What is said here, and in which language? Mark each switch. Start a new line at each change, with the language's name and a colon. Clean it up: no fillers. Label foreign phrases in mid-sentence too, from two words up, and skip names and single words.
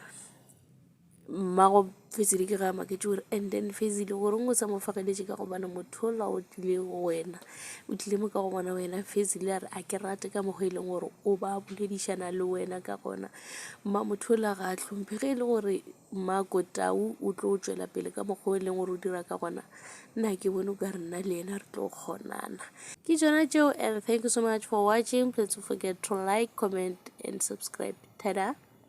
Northern Sotho: mmago Fezile ke ga maketše gore
English: and then
Northern Sotho: Fezile goreng o sa mo fageletše ka gobane motho ola o tlile go wena o tlile mo ka go bona wena Fezile a re a ke rate ka mokgwa e leng gore o ba boledišana le wena ka gona mma motho ola ga a hlompe ge e le gore mmako Tau o tlo tšwela pele ka mokgwa e leng gore o dira ka gona nna ke bone o ka re nna le yena re tlo kgonana ke tšona tšeo
English: and thank you so much for watching please don't forget to like comment and subscribe tada